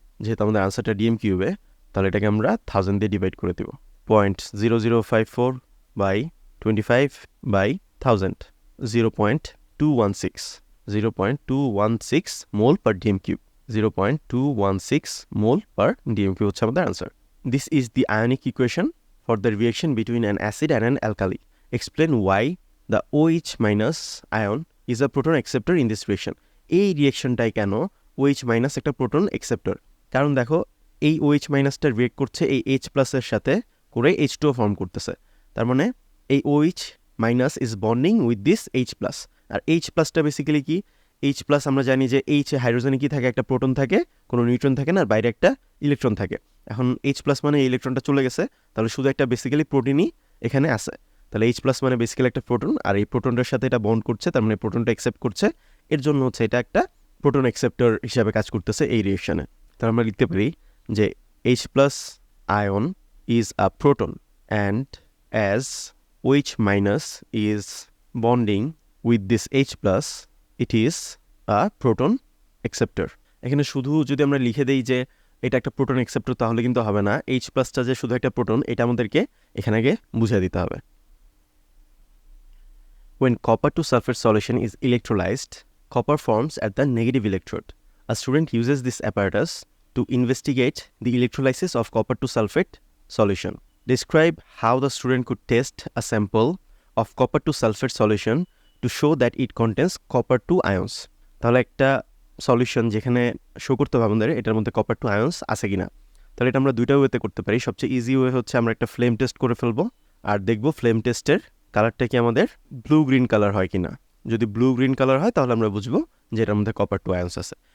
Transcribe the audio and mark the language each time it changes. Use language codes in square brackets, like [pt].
[bn] যেহেতু আমাদের আনসারটা ডিএম কিউবে, তাহলে এটাকে আমরা 1000 দিয়ে ডিভাইড করে দেব। 0.0054 by 25/1000 0.216 mole per DM cube, 0.216 mole per DM cube হচ্ছে আমাদের answer. [en] This is the ionic equation for the reaction between an acid and an alkali. Explain why the OH minus ion is a proton acceptor in this reaction. [bn] এই রিয়েকশনটাই কেন OH minus একটা proton acceptor? কারণ দেখো এই OH মাইনাসটা react করছে এই H প্লাসের সাথে করে H2O ফর্ম করতেছে। তার মানে এই [en] OH minus is bonding with this H plus. [bn] আর H প্লাসটা বেসিক্যালি কি, H প্লাস আমরা জানি যে H হাইড্রোজেনে কি থাকে, একটা প্রোটন থাকে, কোনো নিউট্রন থাকে না, আর বাইরে একটা ইলেকট্রন থাকে। এখন H প্লাস মানে এই ইলেকট্রনটা চলে গেছে, তাহলে শুধু একটা বেসিক্যালি প্রোটিনই এখানে আছে। তাহলে H প্লাস মানে বেসিক্যালি একটা প্রোটন, আর এই প্রোটনটার সাথে এটা বন্ড করছে, তার মানে প্রোটনটা অ্যাকসেপ্ট করছে, এর জন্য হচ্ছে এটা একটা প্রোটন অ্যাকসেপ্টর হিসাবে কাজ করতেছে এই রিয়েকশনে। তাহলে আমরা লিখতে পারি যে [en] H plus ion is a proton and as OH minus is bonding with this H plus it is a proton acceptor. [bn] এখানে শুধু যদি আমরা লিখে দেই যে এটা একটা প্রোটন অ্যাকসেপ্টর তাহলে কিন্তু হবে না, H প্লাসটা যে শুধু একটা প্রোটন এটা আমাদেরকে এখানে আগে বুঝিয়ে দিতে হবে। [en] When copper to sulfate solution is electrolyzed, copper forms at the negative electrode. A student uses this apparatus to investigate the electrolysis of copper to sulfate solution. Describe how the student could test a sample of copper to sulfate solution to show that it contains copper 2 ions. [bn] তাহলে একটা solution যেখানে show করতে হবে আমাদের এটার মধ্যে copper 2 আয়ন্স আছে কিনা। তাহলে এটা আমরা দুইটা ওয়েতে করতে পারি। সবচেয়ে ইজি ওয়ে হচ্ছে আমরা একটা ফ্লেম টেস্ট করে ফেলবো, আর দেখবো ফ্লেম টেস্টের কালারটা কি আমাদের ব্লু গ্রিন কালার হয় কিনা। যদি ব্লু গ্রিন কালার হয় তাহলে আমরা বুঝবো যে এটার মধ্যে কপার 2 আয়ন্স আছে।